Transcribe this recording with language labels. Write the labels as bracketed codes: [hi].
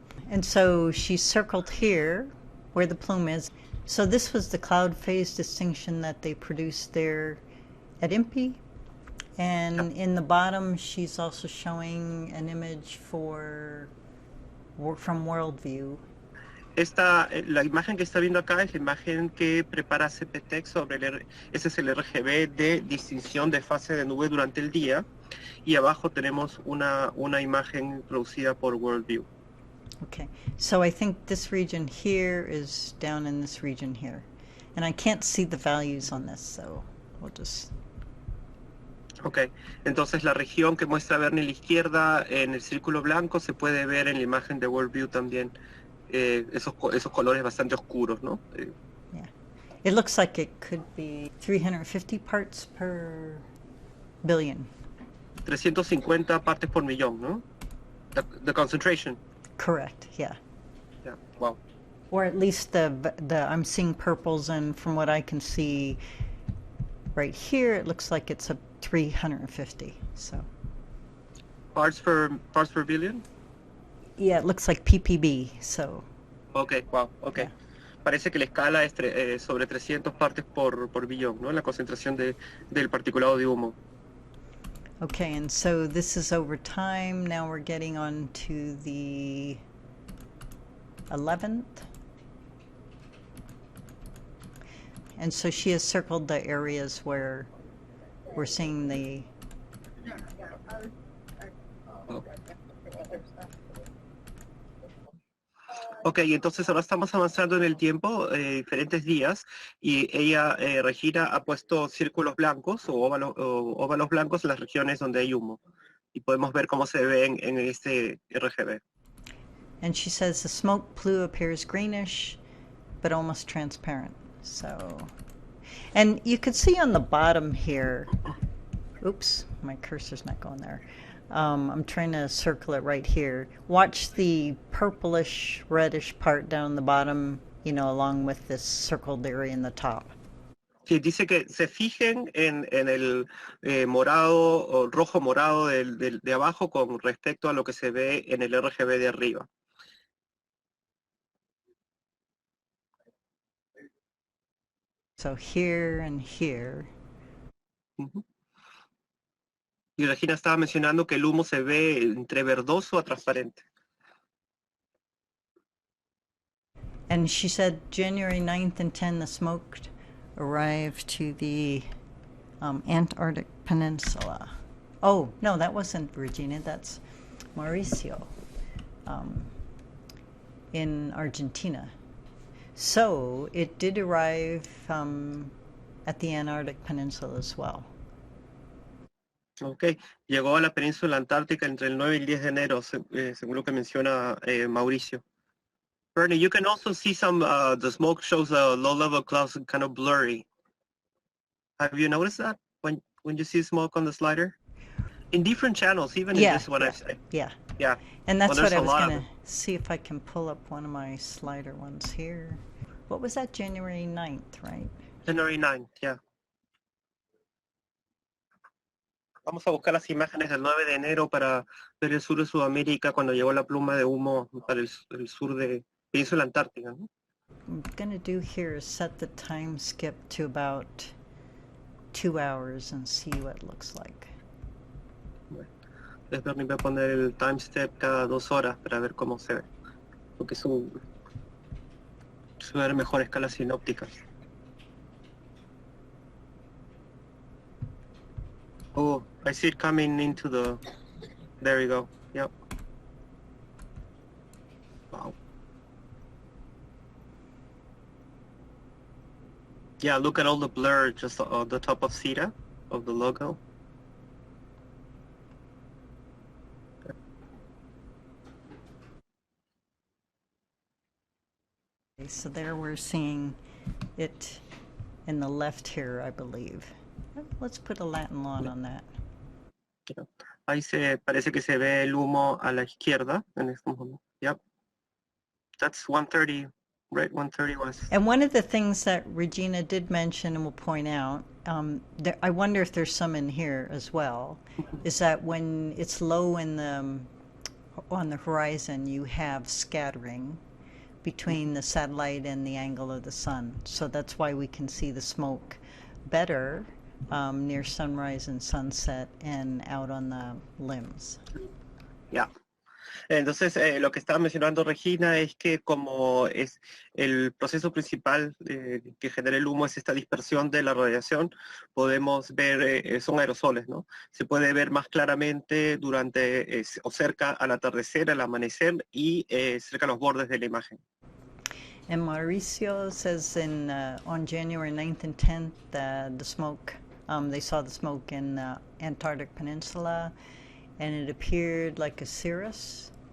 [en] And so she circled here where the plume is. So this was the cloud phase distinction that they produced there at IMPI. And in the bottom, she's also showing an image from Worldview. [es] La imagen que está viendo acá es la imagen que prepara CPTEC ese es el RGB de distinción de fase de nube durante el día, y abajo tenemos una imagen producida por Worldview. [en] Okay, so I think this region here is down in this region here. And I can't see the values on this, so we'll just... [es] Ok, entonces la región que muestra Bernie a la izquierda en el círculo blanco se puede ver en la imagen de Worldview también, esos colores bastante oscuros, ¿no? [en] Yeah, it looks like it could be 350 parts per billion. [es] 350 partes por millón, ¿no? [en] The concentration. Correct, yeah. Yeah, wow. Or at least I'm seeing purples, and from what I can see right here, it looks like it's a 350, so. Parts per billion? Yeah, it looks like ppb, so. Okay, wow, okay. Yeah. [es] Parece que la escala es sobre 300 partes por billón, ¿no? La concentración del particulado de humo. [en] Okay, and so this is over time. Now we're getting on to the 11th. And so she has circled the areas where we're seeing the... [es] Ok, entonces ahora estamos avanzando en el tiempo, diferentes días, y ella, Regina, ha puesto círculos blancos o óvalos blancos en las regiones donde hay humo. Y podemos ver cómo se ven en este RGB. [en] And she says the smoke plume appears greenish, but almost transparent. So, and you can see on the bottom here, oops, my cursor's not going there. I'm trying to circle it right here. Watch the purplish, reddish part down the bottom, you know, along with this circled area in the top. [es] Sí, dice que se fijen en el morado o rojo morado de abajo con respecto a lo que se ve en el RGB de arriba. [en] So here and here. Uh-huh. [es] Y Regina estaba mencionando que el humo se ve entre verdoso a transparente. [en] And she said January 9th and 10th, the smoke arrived to the Antarctic Peninsula. Oh, no, that wasn't Regina, that's Mauricio in Argentina. So it did arrive at the Antarctic Peninsula as well. [es] Ok, llegó a la península antártica entre el 9 y el 10 de enero, según lo que menciona Mauricio. [en] Bernie, you can also see some, the smoke shows a low-level clouds kind of blurry. Have you noticed that when you see smoke on the slider? In different channels, even in this one, Yeah. Yeah. And that's well, what I was going to see if I can pull up one of my slider ones here. What was that, January 9th, right? January 9th, yeah. [es] Vamos a buscar las imágenes del 9 de enero para ver el sur de Sudamérica cuando llegó la pluma de humo para el sur de Península Antártica, ¿no? [en] What I'm going to do here is set the time skip to about 2 hours and see what it looks like. [es] Bueno, después me voy a poner el time step cada 2 horas para ver cómo se ve, porque se ve mejor escalas sinópticas. [en] Oh, I see it coming into the, there you go, yep. Wow. Yeah, look at all the blur just on the top of CETA, of the logo. Okay, so there we're seeing it in the left here, I believe. Let's put a Latin lawn on that. [es] Ahí parece que se ve el humo a la izquierda en este momento. [en] Yep. That's 130, right? 130 west. And one of the things that Regina did mention and will point out, I wonder if there's some in here as well, is that when it's low in on the horizon, you have scattering between the satellite and the angle of the sun. So that's why we can see the smoke better near sunrise and sunset and out on the limbs. Ya. [es] Entonces, lo que estaba mencionando Regina es que como es el proceso principal que genera el humo es esta dispersión de la radiación, podemos ver, son aerosoles, ¿no? Se puede ver más claramente durante o cerca al atardecer, al amanecer y cerca a los bordes de la imagen. [en] And Mauricio says on January 9th and 10th, the smoke, they saw the smoke in the Antarctic Peninsula, and it appeared like a cirrus.